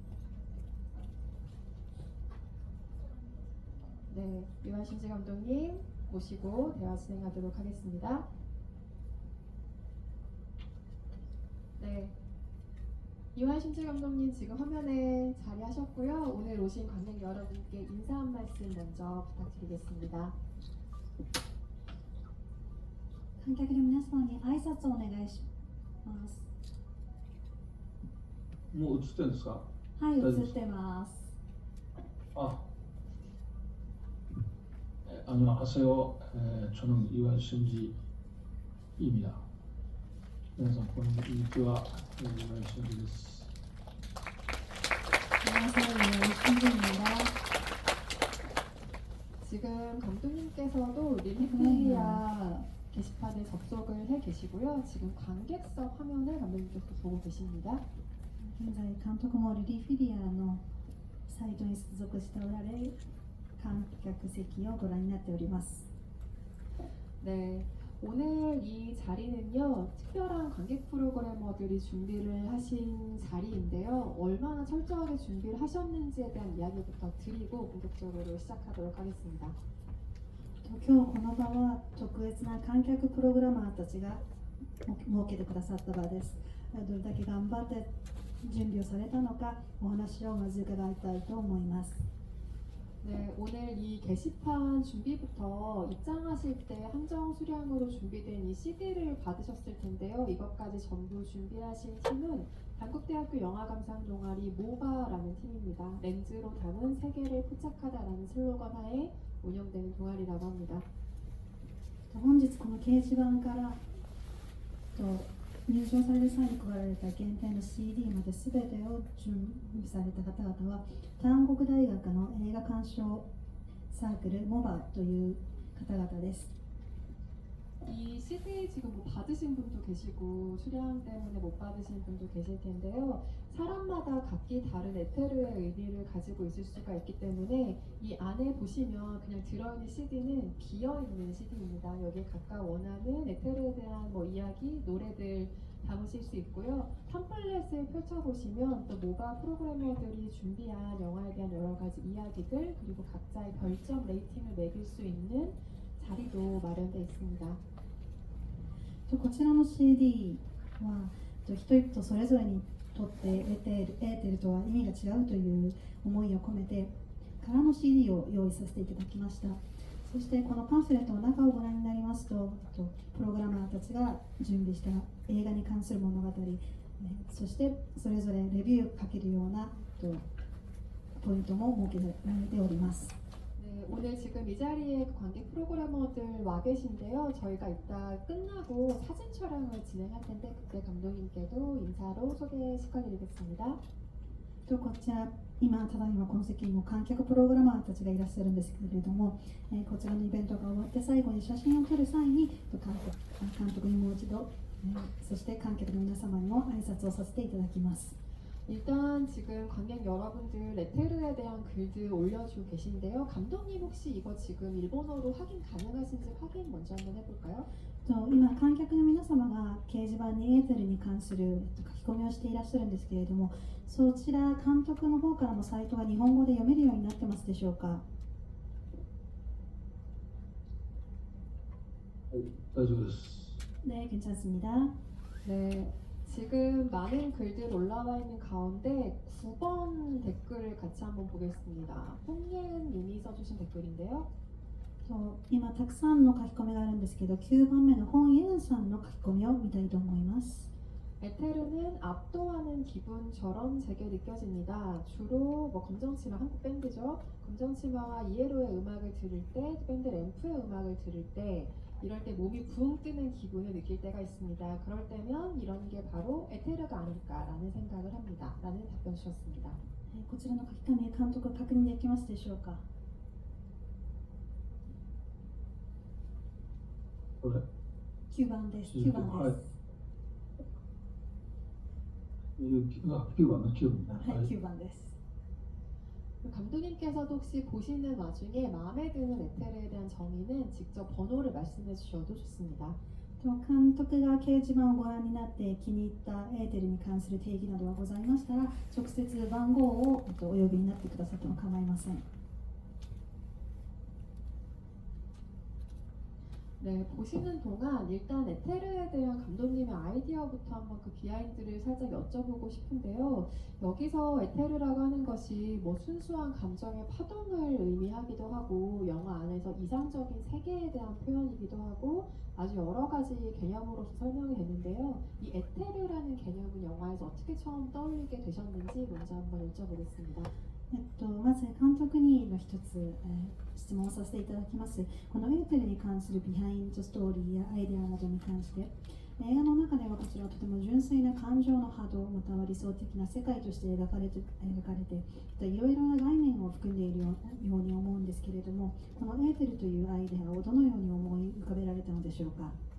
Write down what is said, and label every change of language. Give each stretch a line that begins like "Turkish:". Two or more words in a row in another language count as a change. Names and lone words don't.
Korean: 네, 유아신지 감독님 모시고 대화 진행하도록 하겠습니다. 네, 유아신지 감독님 지금 화면에 자리하셨고요. 오늘 오신 관객 여러분께 인사 한 말씀 먼저 부탁드리겠습니다.
Japanese: 観客の皆様に挨拶をお願いします。もう映ってるんですか？はい、映ってます。
Korean: 안녕하세요. 저는 이완신지입니다.
Japanese: 皆さんこんにちは。이완신지です。
Korean: 안녕하세요, 유아신지입니다. 지금 감독님께서도 릴리필리아 게시판에 접속을 해 계시고요. 지금 관객석 화면을 감독님께서 보고 계십니다.
Japanese: 現在、監督もリリーフィリアのサイトに接続しておられ、観客席をご覧になっております。
Korean: 네, 오늘 이 자리는요, 특별한 관객 프로그래머들이 준비를 하신 자리인데요. 얼마나 철저하게 준비를 하셨는지에 대한 이야기부터 드리고 본격적으로 시작하도록 하겠습니다.
Japanese: 今日この場は特別な観客プログラマーたちが設けてくださった場です。どれだけ頑張って準備をされたのかお話をまず伺いたいと思います。
Korean: 네, 오늘 이 게시판 준비부터 입장하실 때 한정 수량으로 준비된 이 CD를 받으셨을 텐데요. 이것까지 전부 준비하신 팀은 단국대학교 영화감상 동아리 모바라는 팀입니다. 렌즈로 담은 세계를 포착하다라는 슬로건 하에 운영되는 동아리라고 합니다.
Japanese: 本日この掲示板から入場される際に配られた限定の CD まで全てを準備された方々は単国大学の映画鑑賞サークルモバという方々です。
Korean: 이 CD 지금 뭐 받으신 분도 계시고 수량 때문에 못 받으신 분도 계실 텐데요. 사람마다 각기 다른 에테르의 의미를 가지고 있을 수가 있기 때문에 이 안에 보시면 그냥 들어있는 CD는 비어있는 CD입니다. 여기에 각각 원하는 에테르에 대한 뭐 이야기, 노래들 담으실 수 있고요. 팜플렛을 펼쳐보시면 또 모바 프로그래머들이 준비한 영화에 대한 여러 가지 이야기들 그리고 각자의 별점 레이팅을 매길 수 있는 자리도 마련되어 있습니다.
Japanese: こちらの CD は人々それぞれにとってエーテルとは意味が違うという思いを込めて空の CD を用意させていただきました。そしてこのパンフレットの中をご覧になりますと、プログラマーたちが準備した映画に関する物語、 そしてそれぞれレビュー書けるようなポイントも設けられております。
Korean: 네, 오늘 지금 이 자리에 관객 프로그래머들 와 계신데요. 저희가 이따 끝나고 사진 촬영을 진행할 텐데 그때 감독님께도 인사로 소개시켜드리겠습니다.
Japanese: こちらただいまこの席にも観客プログラマーたちがいらっしゃるんですけれども、こちらのイベントが終わって最後に写真を撮る際に監督にもう一度、そして観客の皆様にも挨拶をさせていただきます。
Korean: 일단 지금 관객 여러분들 레테르에 대한 글들 올려주고 계신데요. 감독님 혹시 이거 지금 일본어로 확인 가능하신지 확인 먼저 한번 해볼까요?
Japanese: 今観客の皆様が掲示板にエーテルに関する書き込みをしていらっしゃるんですけれども、そちら監督の方からもサイトが日本語で読めるようになってますでしょうか。はい、大丈夫です。
Korean: 네, 괜찮습니다. 네, 지금 많은 글들 올라와 있는 가운데 9번 댓글을 같이 한번 보겠습니다. 홍예은 님이 써주신 댓글인데요.
Japanese: 今たくさんの書き込みがあるんですけど、9番目の本ユンさんの書き込みを見たいと思います。
Korean: 에테르는 압도하는 기분처럼 제게 느껴집니다. 주로 검정치마 한국 밴드죠. 검정치마와 이에로의 음악을 들을 때, 밴드 램프의 음악을 들을 때 이럴 때 몸이 붕 뜨는 기분을 느낄 때가 있습니다. 그럴 때면 이런 게 바로 에테르가 아닐까라는 생각을 합니다. 라는 답변 주셨습니다.
Japanese: こちらの書き込み監督確認できますでしょうか。これ 9番です。9番です。はい。9番の9番ね。はい、9番です。
Korean: 감독님께서도 혹시 보시는 와중에 마음에 드는 에테르에 대한 정의는 직접 번호를 말씀해 주셔도 좋습니다.
Japanese: 監督が掲示板をご覧になって気に入ったエーテルに関する定義などがございましたら、直接番号をお呼びになってくださっても構いません。
Korean: 네, 보시는 동안 일단 에테르에 대한 감독님의 아이디어부터 한번 그 비하인드를 살짝 여쭤보고 싶은데요. 여기서 에테르라고 하는 것이 뭐 순수한 감정의 파동을 의미하기도 하고 영화 안에서 이상적인 세계에 대한 표현이기도 하고 아주 여러 가지 개념으로서 설명이 되는데요. 이 에테르라는 개념은 영화에서 어떻게 처음 떠올리게 되셨는지 먼저 한번 여쭤보겠습니다.
Japanese: まず監督にの一つ、質問をさせていただきます。このエーテルに関するビハインドストーリーやアイデアなどに関して、映画の中ではこちらはとても純粋な感情の波動、または理想的な世界として描かれていろいろな概念を含んでいるように思うんですけれども、このエーテルというアイデアをどのように思い浮かべられたのでしょうか。